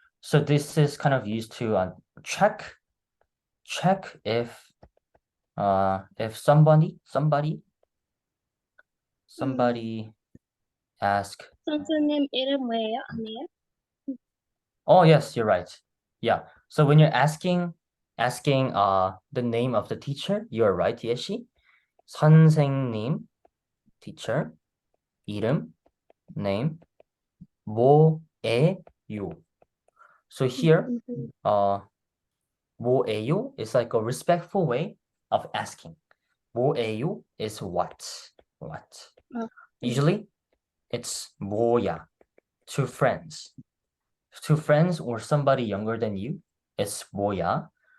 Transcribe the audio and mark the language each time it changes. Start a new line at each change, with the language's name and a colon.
English: So this is kind of used to check if somebody ask.
Korean: 선생님 이름 뭐예요? 아니에요?
English: Oh yes, you're right. Yeah. So when you're asking the name of the teacher, you're right, Yeshi.
Korean: 선생님, teacher, 이름, name, 뭐예요?
English: So here, 뭐예요 is like a respectful way of asking. 뭐예요 is what? Usually, it's 뭐야 to friends. To friends or somebody younger than you, it's 뭐야.